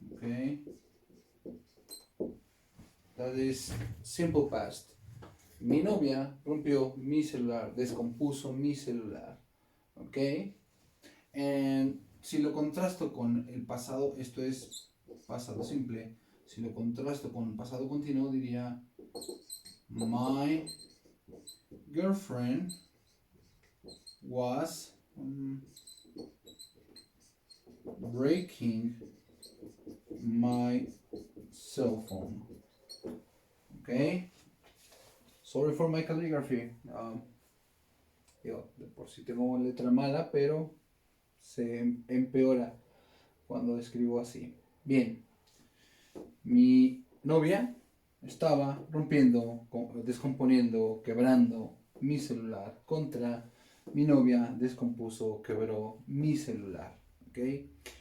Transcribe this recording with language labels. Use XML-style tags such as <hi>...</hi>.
<en>Okay, that is simple past.</en> <es>Mi novia rompió mi celular, descompuso mi celular. Ok, and si lo contrasto con el pasado, esto es pasado simple. Si lo contrasto con el pasado continuo, diría</es> <en>my girlfriend was breaking my cell phone. Okay, sorry for my calligraphy.</en> <es>Yo, de por sí tengo letra mala, pero se empeora cuando escribo así. Bien, mi novia estaba rompiendo, descomponiendo, quebrando mi celular contra mi novia descompuso, quebró mi celular. ¿Okay?</es>